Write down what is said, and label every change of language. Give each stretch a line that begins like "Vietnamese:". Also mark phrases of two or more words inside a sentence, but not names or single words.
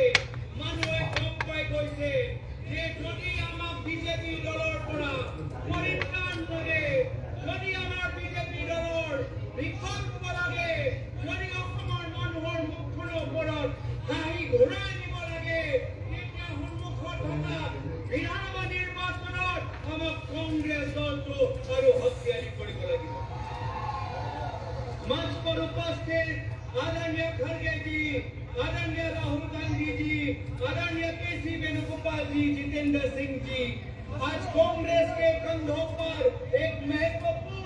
Assamese: মানুহে গম পাই গৈছে যে যদি আমাক বিজেপি দলৰ পৰা পৰিত্ৰাণ লাগে, যদি আমাৰ বিজেপি দলৰ বিকল্প লাগে, যদি অসমৰ মানুহৰ মুখখনৰ ওপৰত হাঁহি ঘূৰাই দিব লাগে, তেতিয়া সন্মুখত থকা বিধানসভা নিৰ্বাচনত আমাক কংগ্ৰেছ দলটো আৰু শক্তিশালী কৰিব লাগিব।
Hindi: मंच पर उपस्थित आदरणीय खड़गे जी, आदरणीय राहुल गांधी जी, आदरणीय केसी वेणुगोपाल जी, जितेंद्र सिंह जी, आज कांग्रेस के कंधों पर एक महत्वपूर्ण